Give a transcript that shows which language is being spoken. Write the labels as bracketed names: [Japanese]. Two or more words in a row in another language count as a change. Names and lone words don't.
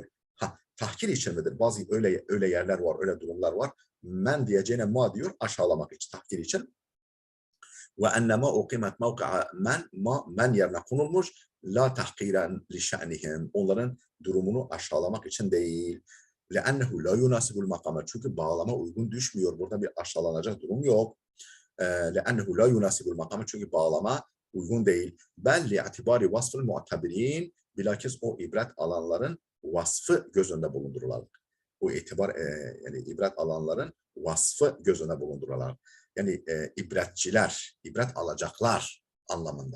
[Turkish] Tahkir için midir? Bazı öyle yerler var, öyle durumlar var. Men diyeceğine ma diyor aşağılamak için, tahkir için. [Arabic] وأن ما أقيمت موقع من yerine konulmuş. لا تحقيرا لشأنهم. [Turkish] Onların durumunu aşağılamak için değil. [Arabic] لأنه لا يناسب المقام. [Turkish] Çünkü bağlama uygun düşmüyor. Burada bir aşağılanacak durum yok. [Arabic] لأنه لا يناسب المقام. [Turkish] Çünkü bağlama uygun değil. [Arabic] بل لاعتبار وصف المعتبرين. [Turkish] Bilakis o ibret alanların vasfı göz önünde bulundururlar. Bu yani ibret alanların vasfı göz önünde bulundururlar. Yani ibretçiler, ibret alacaklar anlamında.